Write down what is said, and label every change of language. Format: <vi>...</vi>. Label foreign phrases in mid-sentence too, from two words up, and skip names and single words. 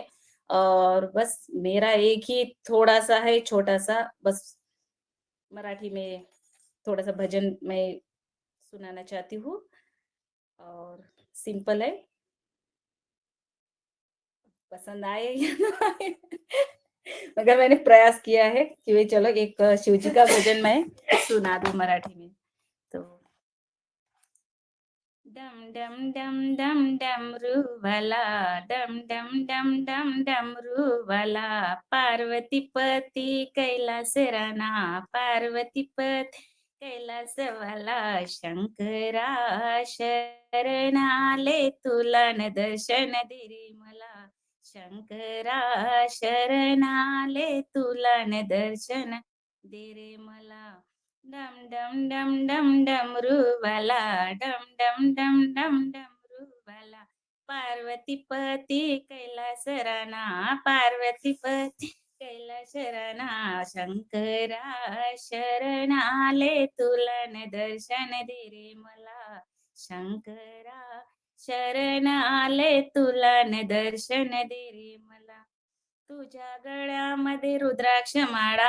<hi>और बस मेरा एक ही थोड़ा-सा है, छोटा-सा, बस मराठी में थोड़ा-सा भजन मैं सुनाना चाहती हूँ और सिंपल है। पसंद आए या ना आए मगर मैंने प्रयास किया है कि वे चलो एक शिव जी का भजन मैं सुना दूँ मराठी में।</hi> <mr>तो डम डम डम डम डमरू वाला, डम डम डम डम डमरू वाला, पार्वती पति कैलास राणा, पार्वती पति कैलास वाला, शंकरा शरणाले तुला न दर्शन दे रे मला, शंकरा शरणाले तुला न दर्शन दे रे मला, डम डम डम डम डमरू वाला, डम डम डम डम डमरू वाला, पार्वती पति कैलास राणा, पार्वती पति कैलास राणा, शंकरा शरणाले तुला न दर्शन दे रे मला, शंकरा शरणाले तुला न दर्शन दे रे मला, तुझ्या गळ्यामध्ये रुद्राक्ष माळा,</mr>